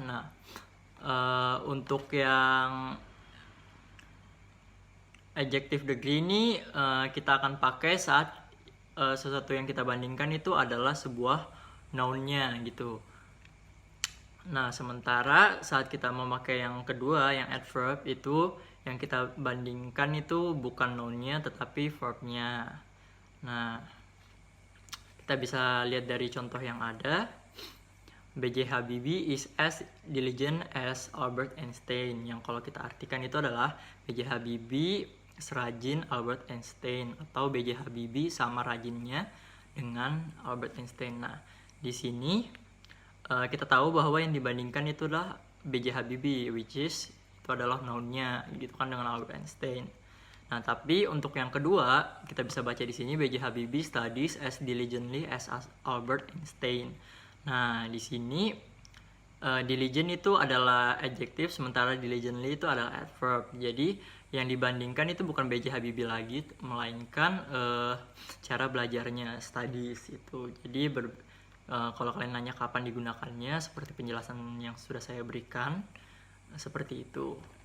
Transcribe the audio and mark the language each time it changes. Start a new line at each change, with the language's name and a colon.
Indonesian: Nah, untuk yang adjective degree ini kita akan pakai saat sesuatu yang kita bandingkan itu adalah sebuah noun-nya gitu. Nah, sementara saat kita memakai yang kedua, yang adverb, itu yang kita bandingkan itu bukan noun-nya tetapi verb-nya. Nah, kita bisa lihat dari contoh yang ada. B.J.
English: Habibie is as diligent as Albert Einstein.
Indonesian: Yang kalau kita artikan itu adalah B.J. Habibie serajin Albert Einstein, atau B.J. Habibie sama rajinnya dengan Albert Einstein. Nah, di sini kita tahu bahwa yang dibandingkan itu adalah B.J. Habibie,
English: which is
Indonesian: itu adalah noun-nya gitu kan, dengan Albert Einstein. Nah, tapi untuk yang kedua kita bisa baca di sini B.J.
English: Habibie studies as diligently as Albert Einstein.
Indonesian: Nah, di sini diligent itu adalah adjective, sementara diligently itu adalah adverb. Jadi yang dibandingkan itu bukan B.J. Habibie lagi, melainkan cara belajarnya, studies itu. Jadi kalau kalian nanya kapan digunakannya, seperti penjelasan yang sudah saya berikan, seperti itu.